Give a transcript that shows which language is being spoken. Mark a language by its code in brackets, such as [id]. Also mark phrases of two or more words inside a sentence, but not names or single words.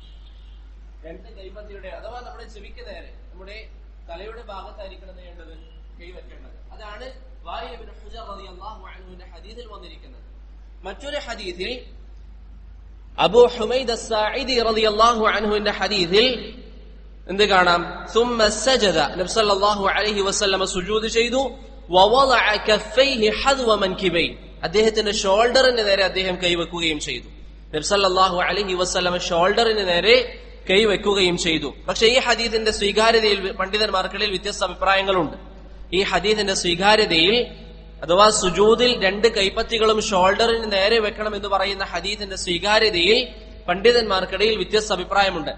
[ml] രണ്ട് കൈപ്പത്തിയുടെ അഥവാ നമ്മുടെ ചെവിക്ക് നേരെ നമ്മുടെ തലയുടെ ഭാഗത്തായിരിക്കണം ചെയ്യേണ്ടത് കൈവെക്കേണ്ടത്. അതാണ് വായിൽ ഇബ്നു ഹുജർ [ar] رضي الله عنه [ml] ഹദീസിൽ വന്നിരിക്കുന്നത്. മറ്റൊരു ഹദീസിൽ അബൂ ഹുമൈദ് അസ്സാഇദി [ar] رضي الله عنه [ml] ഹദീസിൽ എന്ത് കാണാം? [ar] ثم سجد نبي صلى الله عليه وسلم [ml] സുജൂദ് ചെയ്തു. [ar] ووضع كفيه حذو منكبيه [ml] അദ്ദേഹത്തിന്റെ ഷോൾഡറിന് നേരെ അദ്ദേഹം കൈവെക്കുകയും ചെയ്തു. [ar] نبي صلى الله عليه وسلم [ml] ഷോൾഡറിന് നേരെ കൈവെക്കുകയും ചെയ്തു. പക്ഷെ ഈ ഹദീസിന്റെ സ്വീകാര്യതയിൽ പണ്ഡിതന്മാർക്കിടയിൽ വ്യത്യസ്ത അഭിപ്രായങ്ങളുണ്ട്. ഈ ഹദീസിന്റെ സ്വീകാര്യതയിൽ അഥവാ സുജൂദിൽ രണ്ട് കൈപ്പത്തികളും ഷോൾഡറിന് നേരെ വെക്കണം എന്ന് പറയുന്ന ഹദീസിന്റെ സ്വീകാര്യതയിൽ പണ്ഡിതന്മാർക്കിടയിൽ വ്യത്യസ്ത അഭിപ്രായമുണ്ട്.